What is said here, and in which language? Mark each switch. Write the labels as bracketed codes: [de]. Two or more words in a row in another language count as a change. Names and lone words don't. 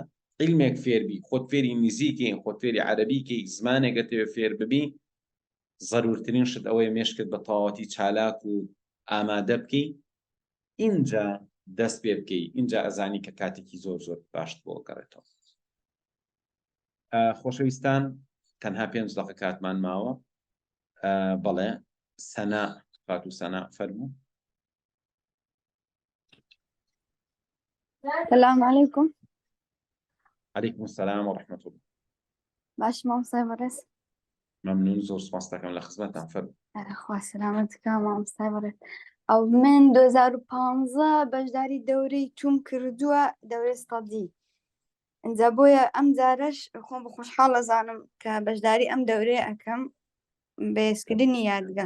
[ckb] علمێک فێربی خۆت فێری نزیکەی خۆت فێری عەرەبیکەی زمانێکە تەوێ فێر ببی ضرورترین شت ئەوەیە مێشکت بە تەواوەتی چالاک و ئامادە بکەی اینجا دەست پێ بکەی اینجا ئەزانی کە کاتێکی زۆر باشت بۆ گەڕێتەوە خۆشەویستان تەنها 5 دقە کاتمان ماوە بەڵێ سەنا فاتو سەنا فەرموو [ar] السلام عليكم. عليكم السلام ورحمة الله. [ckb] باش مامۆستای بەڕێز ممنون زۆر سپاس دەکەم لە خزمەتتان فەرموو خوا سەلامەتکە مامۆستای بەڕێز ئەو من 2015 بەشداری دەورەی توم کردووە دەورەی ستەدی ئەنجا بۆیە ئەم جارەش خۆم بە خۆشحاڵ ئەزانم کە بەشداری ئەم دەورەیە ئەەکەم بەهێزکردنی یادگار